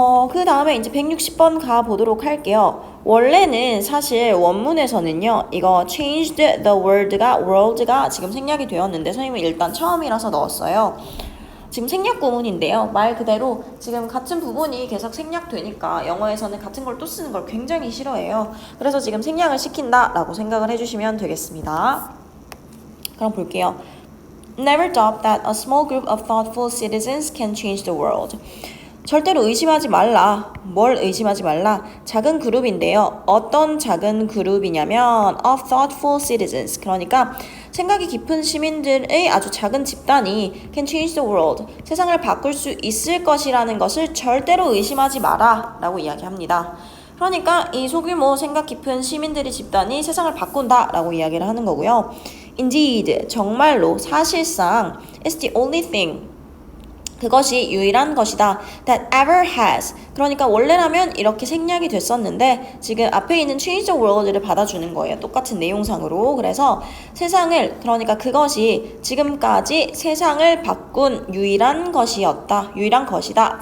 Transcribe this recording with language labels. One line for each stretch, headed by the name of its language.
Korean: 그 다음에 이제 160번 가보도록 할게요. 원래는 사실 원문에서는요, 이거 changed the world가 지금 생략이 되었는데 선생님은 일단 처음이라서 넣었어요. 지금 생략 구문인데요. 말 그대로 지금 같은 부분이 계속 생략되니까 영어에서는 같은 걸 또 쓰는 걸 굉장히 싫어해요. 그래서 지금 생략을 시킨다라고 생각을 해주시면 되겠습니다. 그럼 볼게요.
English: Never doubt that a small group of thoughtful citizens can change the world.
Korean: 절대로 의심하지 말라. 뭘 의심하지 말라? 작은 그룹인데요. 어떤 작은 그룹이냐면 of thoughtful citizens. 그러니까 생각이 깊은 시민들의 아주 작은 집단이
English: can change the world.
Korean: 세상을 바꿀 수 있을 것이라는 것을 절대로 의심하지 마라 라고 이야기합니다. 그러니까 이 소규모 생각 깊은 시민들의 집단이 세상을 바꾼다 라고 이야기를 하는 거고요.
English: Indeed,
Korean: 정말로 사실상
English: it's the only thing.
Korean: 그것이 유일한 것이다.
English: That ever has.
Korean: 그러니까 원래라면 이렇게 생략이 됐었는데 지금 앞에 있는 change the world를 받아주는 거예요. 똑같은 내용상으로. 그래서 세상을 그러니까 그것이 지금까지 세상을 바꾼 유일한 것이었다. 유일한 것이다.